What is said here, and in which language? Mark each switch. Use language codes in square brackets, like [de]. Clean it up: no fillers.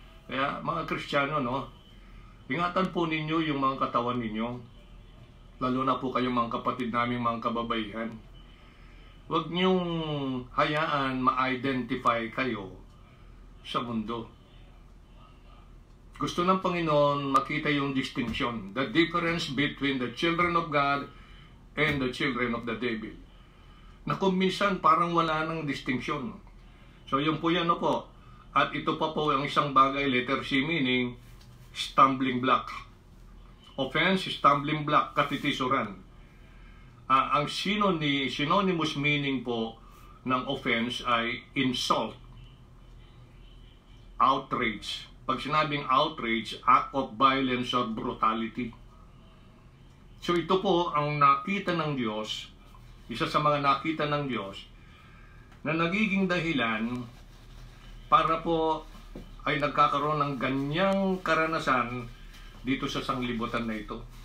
[tl] Kaya mga Kristiyano, no, ingatan po ninyo yung mga katawan ninyo. Lalo na po kayong mga kapatid namin, mga kababaihan. Huwag niyong hayaan ma-identify kayo sa mundo. Gusto ng Panginoon makita yung distinction, [en] the difference between the children of God and the children of the devil. [tl] Na kung minsan parang wala nang distinction. So yung po yan, no po. At ito pa po ang isang bagay, letter C, meaning stumbling block. Offense, stumbling block, katitisuran. Ang synonymous meaning po ng offense ay insult, [en] outrage. Pag sinabing outrage, act of violence or brutality. [tl] So ito po ang nakita ng Diyos, isa sa mga nakita ng Diyos, na nagiging dahilan para po ay nagkakaroon ng ganyang karanasan dito sa sanglibutan na ito.